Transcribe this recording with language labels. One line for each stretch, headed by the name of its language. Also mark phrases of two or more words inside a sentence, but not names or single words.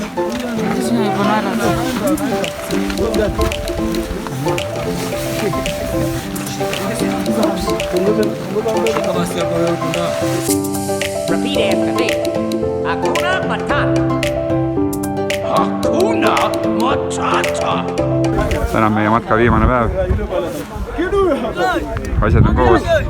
Estonian: Siin on juba naerad.
English: Repeat after me.
Swahili: Hakuna Matata. Hakuna Matata.
Estonian: Täna on meie matka viimane päev. Asjad on koos.